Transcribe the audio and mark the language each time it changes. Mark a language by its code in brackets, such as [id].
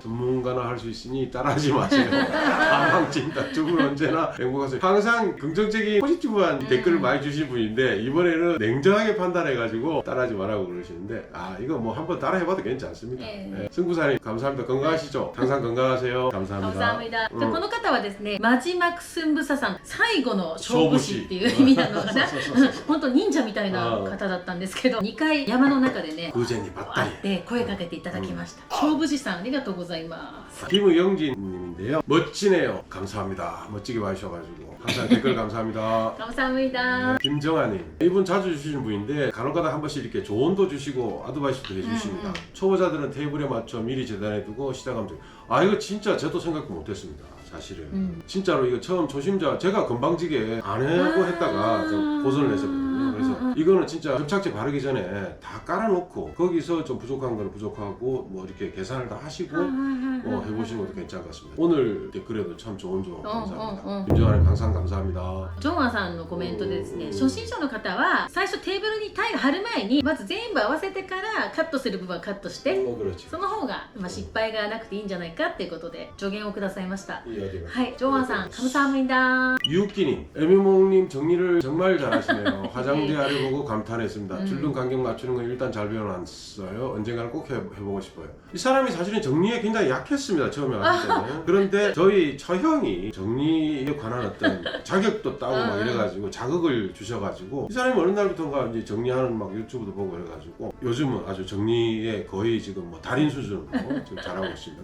[ko] 전문가나 할 수 있으니 따라하지 마세요. 가망진다. 두 분 언제나 행복하세요. 항상 긍정적인 포지티브한 댓글을 많이 주신 분인데 이번에는 냉정하게 판단해가지고 따라하지 말라고 그러시는데 이거 뭐 한번 따라해봐도 괜찮습니다. 네. 승부사님 감사합니다. 건강하시죠? 항상 건강하세요. 감사합니다. 감사합니다. [ja] この方はですね、マジマクスンブサさん、最後の勝負師っていう意味なのかな。本当忍者みたいな方だったんですけど、2回山の中でね、会って声かけていただきました。勝負師さんありがとうございます。 [ko] 김영진님인데요. 멋지네요. 감사합니다. 멋지게 봐주셔가지고 항상 댓글 감사합니다. 감사합니다. 김정아님, 이분 자주 주시는 분인데 간혹가다 한 번씩 이렇게 조언도 주시고 아드바이스도 해주십니다. 초보자들은 테이블에 맞춰 미리 재단해두고 시작하면 돼요. 이거 진짜 저도 생각 못했습니다. 사실은 진짜로 이거 처음 초심자 제가 건방지게 안 하고 했다가 좀 고전을 했었거든요. 그래서 이거는 진짜 접착제 바르기 전에 다 깔아놓고 거기서 좀 부족한 거는 부족하고 뭐 이렇게 계산을 다 하시고 해보시는 것도 괜찮을 것 같습니다. 오늘 댓글에도 참 좋은 조언 감사합니다. 김정아님 항상 감사합니다. [ja] ジョンアさんのコメントでですね、初心者の方は最初テーブルにタイル貼る前にまず全部合わせてからカットする部分はカットして、 [ko] 그렇지. [ja] その方が、失敗がなくていいんじゃないかっていうことで助言をくださいました。 [ko] 이야기가. [ja] はい、ジョンアさん、 [ko] 감사합니다。 유키님, 에미몽님 정리를 정말 잘하시네요. 화장대 아래 보고 감탄했습니다. 줄눈 간격 맞추는 건 일단 잘 배워놨어요. 언젠가는 꼭 해보고 싶어요. 이 사람이 사실은 정리에 굉장히 약했습니다. 처음에 왔을 때는. 그런데 저희 처형이 정리에 관한 어떤 자격도 따고 막 이래가지고 자극을 주셔가지고 이 사람이 어느 날부터인가 이제 정리하는 막 유튜브도 보고 이래가지고 요즘은 아주 정리에 거의 지금 뭐 달인 수준으로 지금 잘하고 있습니다.